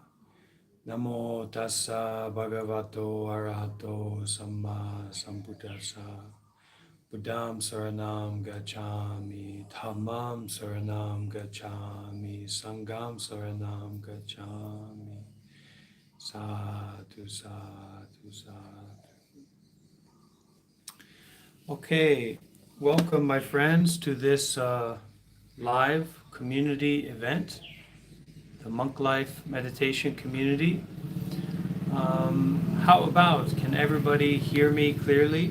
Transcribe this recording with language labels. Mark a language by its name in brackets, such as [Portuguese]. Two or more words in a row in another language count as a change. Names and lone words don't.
[Pali] Namo tassa bhagavato arahato samma sambuddhassa. Buddham saranam gacchami, dhammam saranam gacchami, sangham saranam gacchami. Sadhu, sadhu, sadhu. [English] Okay, welcome my friends to this live community event, the Monk Life Meditation Community. How about, can everybody hear me clearly?